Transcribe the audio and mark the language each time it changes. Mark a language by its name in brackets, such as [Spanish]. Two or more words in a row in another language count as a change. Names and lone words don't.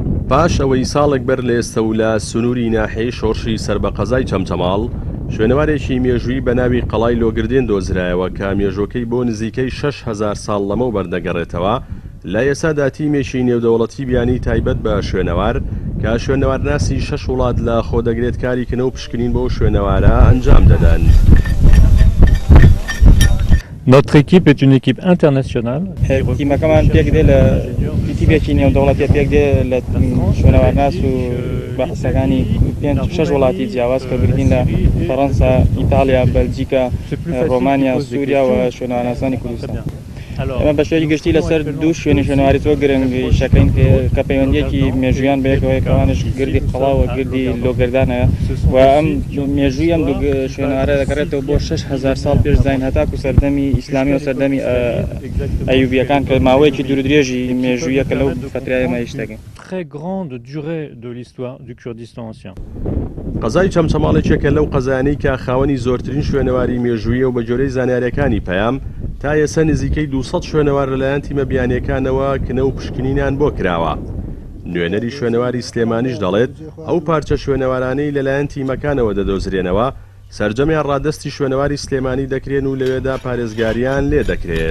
[Central Kurdish] پاش ئەوەی ساڵێک بەر لە ئێستا و لە سنووری ناحیەی شۆڕشی سەر بە قەزای چەمچەماڵ شوێنەوارێکی مێژووی بە ناوی قەڵای لۆگردێن دۆزرایەوە کە مێژووەکەی بۆ نزیکەی 6,000 ساڵ لەمەو بەردەگەڕێتەوە لە ئێسادا تیمێکی نێودەوڵەتی بیانی تایبەت بە شوێنەوار کە شوێنەوارناسی 6 وڵات لە خۆدەگرێت کاریکردنەوە و پشکنین بۆ شوێنەوارە ئەنجام دەدەن. [French] Notre équipe est une équipe internationale. [Central Kurdish] تیمەکەمان پێک دێ لە تیمێکی نێودەوڵەتی پێک دێ لە شوێنەوارناس و بەحسەکانی 6 وڵاتی جیاواز کە بردین لە فەڕەنسا، ئیتالیا، بەلجیکا، ڕۆمانیا، سووریا و شوێنەوارناسانی کوردستان. ئەمە بە شێوەیەکی گشتی لەسەر دوو شوێنی تۆ گرنگی شەکەین کە پەیوەندیەکی مێژوویان بەیەکەوەی کەوانش گردی قەڵاوە گردی لۆگردانەیە و ئەم مێژووی ئەم شوێنەوارە دەکەڕێتەوە بۆ 6,000 ساڵ پێش زین هەتاکو سەردەمی ئیسلامی و سەردەمی ئەیوبیەکان کە ماوەیەکی دوورودرێژی مێژوویەکە لەو فترایە مەیشتەکەین. [French] Très grande durée de l'histoire du Kurdistan ancien. [Central Kurdish] قەزای چەمچەماڵێکێکە لەو قەزانەی کە خاوەنی زۆرترین شوێنەواری مێژوویە و بە جۆرەی زانیاریەکانی پەیام تا ئێستا نزیکەی 200 شوێنەوار لەلایەن تیمە بیانیەکانەوە کنە و پشکنینیان بۆ کراوە. نوێنەری شوێنەواری سلێمانیش دەڵێت ئەو پارچە شوێنەوارانەی لەلایەن تیمەکانەوە دەدۆزرێنەوە سەرجەمیان ڕادستی شوێنەواری سلێمانی دەکرێن و لەوێدا پارێزگاریان لێ دەکرێت.